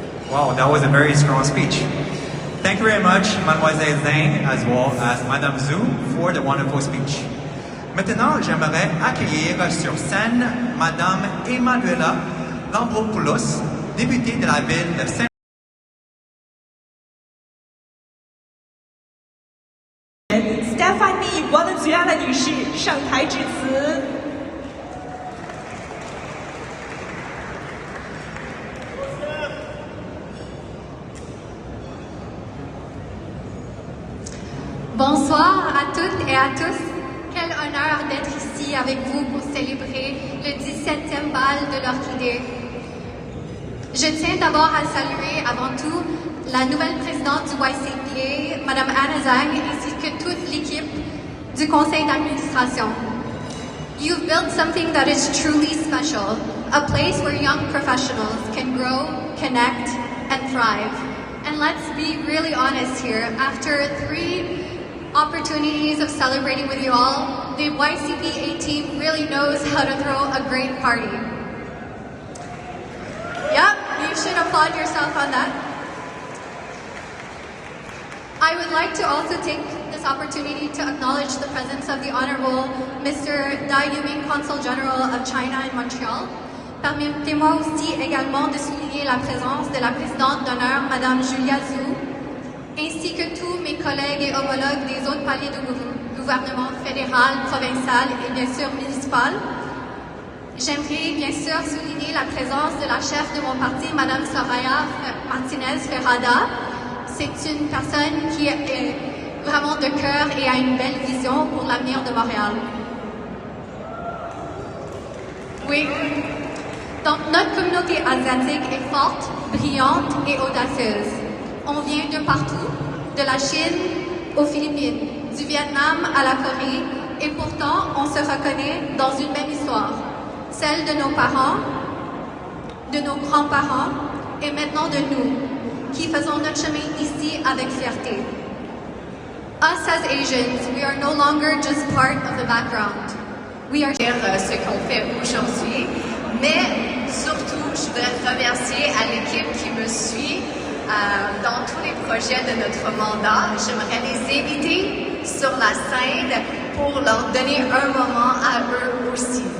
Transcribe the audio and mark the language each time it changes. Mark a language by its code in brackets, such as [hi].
[en] Wow, that was a very strong speech. Thank you very much, Mademoiselle Zhang, as well as Madame Zhu, for the wonderful speech. [fr] Maintenant, j'aimerais accueillir sur scène Madame Emanuela Lambropoulos, députée de la ville de Saint-. [zh] Stephanie Valenzuela 女士上台致辞。 [fr] Bonsoir à toutes et à tous. Quel honneur d'être ici avec vous pour célébrer le 17e bal de l'Orchidée. Je tiens d'abord à saluer avant tout la nouvelle présidente du YCPA, Madame Anna Zhang, ainsi que toute l'équipe du conseil d'administration. [en] You've built something that is truly special, a place where young professionals can grow, connect, and thrive. And let's be really honest here, after 3 opportunities of celebrating with you all, the YCPA team really knows how to throw a great party. Yep, you should applaud yourself on that. I would like to also take this opportunity to acknowledge the presence of the Honorable Mr. Dai Yuming, Consul General of China in Montreal. [fr] Permettez-moi aussi également de souligner la présence de la présidente d'honneur, Madame Julia Zhu, ainsi que tous mes collègues et homologues des autres paliers de gouvernement fédéral, provincial et bien sûr municipal. J'aimerais bien sûr souligner la présence de la chef de mon parti, Madame Soraya Martinez Ferrada. C'est une personne qui est vraiment de cœur et a une belle vision pour l'avenir de Montréal. Oui. Donc, notre communauté asiatique est forte, brillante et audacieuse. On vient de partout, de la Chine aux Philippines, du Vietnam à la Corée, et pourtant, on se reconnaît dans une même histoire, celle de nos parents, de nos grands-parents, et maintenant de nous, qui faisons notre chemin ici avec fierté. [en] Us as Asians, we are no longer just part of the background. We are [fr] ce qu'on fait aujourd'hui, mais surtout, je voudrais remercier à l'équipe qui me suit dans tous les projets de notre mandat. J'aimerais les inviter sur la scène pour leur donner un moment à eux aussi.